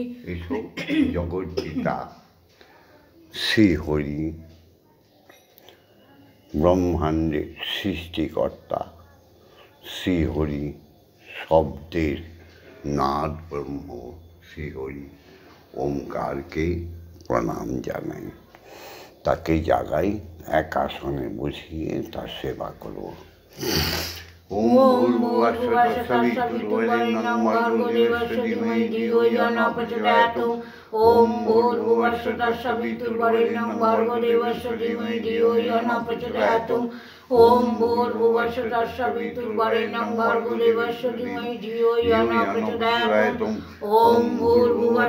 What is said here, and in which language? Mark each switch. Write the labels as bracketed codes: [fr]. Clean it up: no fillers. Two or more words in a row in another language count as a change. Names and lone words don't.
[bn] এসো, জগৎপিতা শ্রীহরি ব্রহ্মাণ্ডের সৃষ্টিকর্তা, শ্রীহরি শব্দের নাদ ব্রহ্ম শ্রীহরি ওমকারকে প্রণাম জানাই। তাকে জাগাই, এক আসনে বসিয়ে তার সেবা করব। [sa] ओम भूर्भुवः स्वः सवितुर्वरेण्यं भर्गो देवस्य धीमहि धियो यो न प्रचोदयात् ओम भूर्भुवः स्वः सवितुर्वरेण्यं भर्गो देवस्य धीमहि धियो यो न प्रचोदयात् ओम भूर्भुवः स्वः सवितुर्वरेण्यं भर्गो देवस्य धीमहि धियो यो न प्रचोदयात् ओम भूर्भुवः